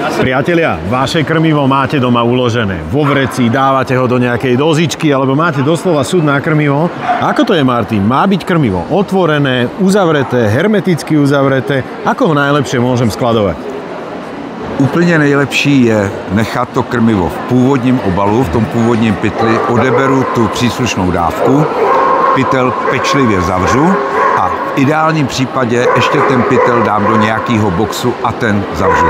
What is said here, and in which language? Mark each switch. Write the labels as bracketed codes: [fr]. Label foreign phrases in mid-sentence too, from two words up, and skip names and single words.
[sk] Priatelia, vaše krmivo máte doma uložené vo vreci, dávate ho do nejakej dozičky, alebo máte doslova súd na krmivo. Ako to je, Martin? Má byť krmivo otvorené, uzavreté, hermeticky uzavreté? Ako ho najlepšie môžem skladovať? [cs] Úplně nejlepší je nechat to krmivo v původním obalu, v tom původním pytli, odeberu tu příslušnou dávku, pytel pečlivě zavřu a v ideálním případě ještě ten pytel dám do nějakého boxu a ten zavřu.